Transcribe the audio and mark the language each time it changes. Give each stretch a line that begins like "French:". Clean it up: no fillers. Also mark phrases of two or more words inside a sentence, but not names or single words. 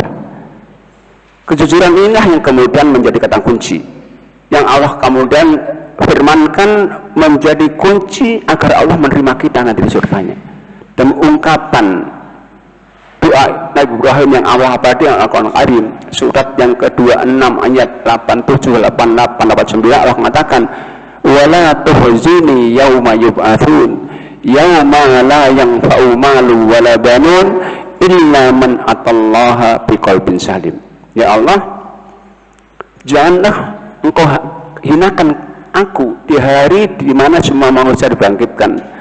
Indonesian: Kejujuran inilah yang kemudian menjadi kata kunci yang Allah kemudian firmankan menjadi kunci agar Allah menerima kita nanti di surganya. Dan ungkapan doa Nabi Ibrahim yang Allah abadi yang Al-Quran Karim, surat yang ke-26 ayat 87, 88, 89, Allah mengatakan,
Arabic: ولا تخزني يوم يبعثون يوم لا ينفع مال ولا بنون إلا من أتى الله بقلب سليم. يا الله,
Indonesian: janganlah engkau hinakan aku di hari di mana semua manusia dibangkitkan.